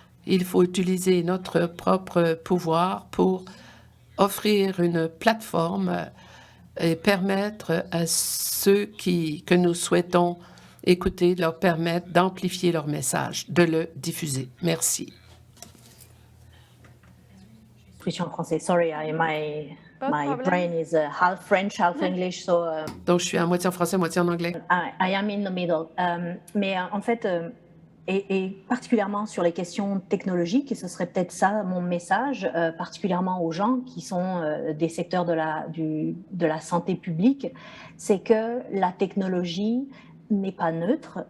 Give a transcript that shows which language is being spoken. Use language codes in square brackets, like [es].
[fr] Il faut utiliser notre propre pouvoir pour offrir une plateforme et permettre à ceux que nous souhaitons écouter, leur permettre d'amplifier leur message, de le diffuser. Merci. En français. [en] Sorry, my brain is half French, half English, so. [fr] Donc, je suis à moitié en français, moitié en anglais. [en] I am in the middle. [fr] Mais en fait, et particulièrement sur les questions technologiques, et ce serait peut-être ça mon message, particulièrement aux gens qui sont des secteurs de la santé publique, c'est que la technologie n'est pas neutre.